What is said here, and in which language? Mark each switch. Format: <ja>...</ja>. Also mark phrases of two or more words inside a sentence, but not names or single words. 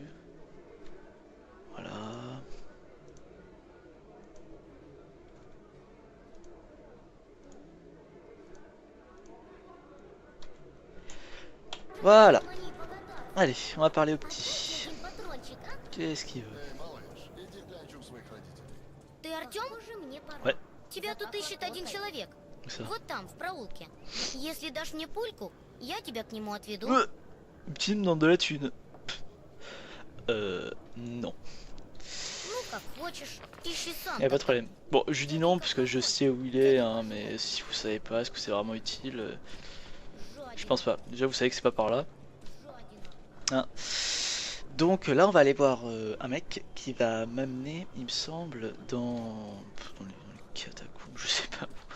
<fr>Voilà. Voilà. Allez, on va parler au petit. Qu'est-ce qu'il veut?</fr> <ru>Ты Артём?</ru> <fr>Ouais.</fr> <ru>Тебя тут ищет один человек.</ru> <fr>Ça.</fr> <ru>Вот там, в проулке. Если дашь мне пульку, я тебя к нему отведу.</ru> <fr>Petit me demande de la thune. Non.</fr> <ru>Ну, как хочешь. Ищи сам.</ru> <fr>Y'a pas de problème. Bon, je lui dis non parce que je sais où il est, hein, mais si vous savez pas, est-ce que c'est vraiment utile? Je pense pas. Déjà, vous savez que c'est pas par là. Hein. Donc là, on va aller voir un mec qui va m'amener, il me semble, dans les catacombes, je sais pas.</fr>